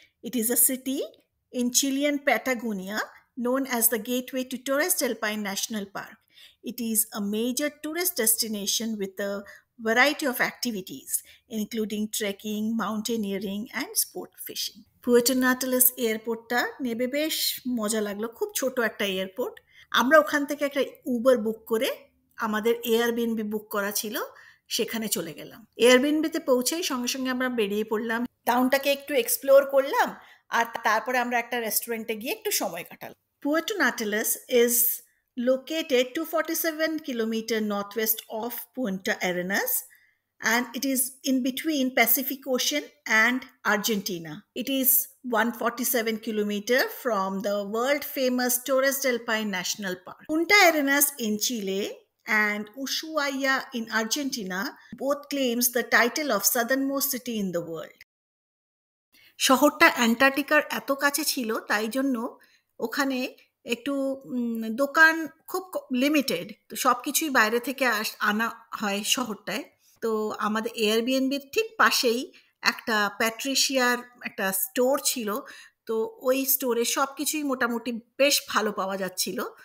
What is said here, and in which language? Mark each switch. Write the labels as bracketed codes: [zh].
[en] It is a city in Chilean Patagonia known as the gateway to Torres del Paine National Park. It is a major tourist destination with a variety of activities, including trekking, mountaineering, and sport fishing. [bn] Puerto নাতালাস এয়ারপোর্টটা নেবে বেশ মজা লাগলো, খুব ছোট একটা airport. আমরা ওখান থেকে একটা উবার বুক করে আমাদের এয়ারবিএনবি বুক করা ছিল, সেখানে চলে গেলাম. এয়ারবিএনবিতে পৌঁছেই সঙ্গে সঙ্গে আমরা বেরিয়ে পড়লাম, টাউনটাকে একটু এক্সপ্লোর করলাম, আর তারপরে আমরা একটা রেস্টুরেন্টে গিয়ে একটু সময় কাটালাম. [en] Puerto Natales is located 247 kilometers northwest of Punta Arenas, and it is in between Pacific Ocean and Argentina. It is 147 kilometers from the world famous Torres del Paine National Park. Punta Arenas in Chile and Ushuaia in Argentina both claims the title of southernmost city in the world. [bn] শহরটা অ্যান্টার্কটিকার এত কাছে ছিল, তাই জন্য ওখানে একটু দোকান খুব লিমিটেড, তো সব কিছুই বাইরে থেকে আনা হয় শহরটায়. তো আমাদের এয়ারবিএনবির ঠিক পাশেই একটা প্যাট্রিশিয়ার একটা স্টোর ছিল, তো ওই স্টোরে সব কিছুই মোটামুটি বেশ ভালো পাওয়া যাচ্ছিল.